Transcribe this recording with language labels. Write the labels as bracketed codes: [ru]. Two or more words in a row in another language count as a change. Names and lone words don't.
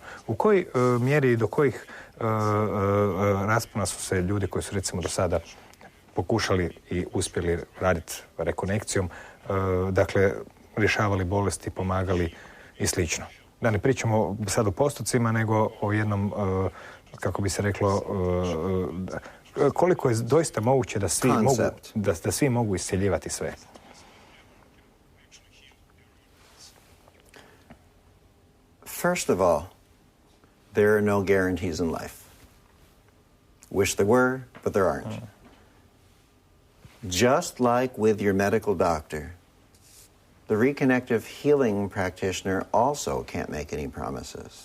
[hr] U kojoj mjeri i do kojih raspona su se ljudi koji su recimo do sada pokušali i uspjeli raditi rekonekcijom, dakle, rješavali bolesti, pomagali i slično? Da ne pričamo sad o postocima, nego o jednom, kako bi se reklo, koliko je doista moguće da svi mogu isceljivati sve? [en] First of all, there are no guarantees in life. Wish there were, but there aren't. Just like with your medical doctor, the reconnective healing practitioner also can't make any promises.